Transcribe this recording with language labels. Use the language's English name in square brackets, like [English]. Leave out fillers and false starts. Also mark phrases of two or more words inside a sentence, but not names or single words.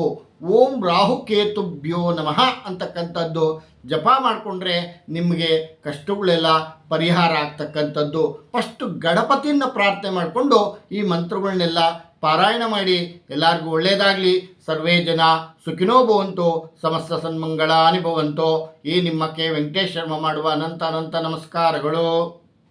[Sanskrit] ಓಂ ರಾಹುಕೇತುಭ್ಯೋ ನಮಃ [Kannada] ಅಂತಕ್ಕಂಥದ್ದು ಜಪ ಮಾಡಿಕೊಂಡ್ರೆ ನಿಮಗೆ ಕಷ್ಟಗಳೆಲ್ಲ ಪರಿಹಾರ ಆಗ್ತಕ್ಕಂಥದ್ದು. ಫಸ್ಟು ಗಣಪತಿಯನ್ನು ಪ್ರಾರ್ಥನೆ ಮಾಡಿಕೊಂಡು ಈ ಮಂತ್ರಗಳನ್ನೆಲ್ಲ ಪಾರಾಯಣ ಮಾಡಿ. ಎಲ್ಲರಿಗೂ ಒಳ್ಳೆಯದಾಗಲಿ. [Sanskrit] ಸರ್ವೇ ಜನ ಸುಖಿನೋ ಭವಂತು, ಸಮಸ್ತ ಸನ್ಮಂಗಳಾನಿ ಭವಂತು. [Kannada] ಈ ನಿಮ್ಮ ಕೆ ವೆಂಕಟೇಶ್ ಶರ್ಮ ಮಾಡುವ ಅನಂತ ನಮಸ್ಕಾರಗಳು.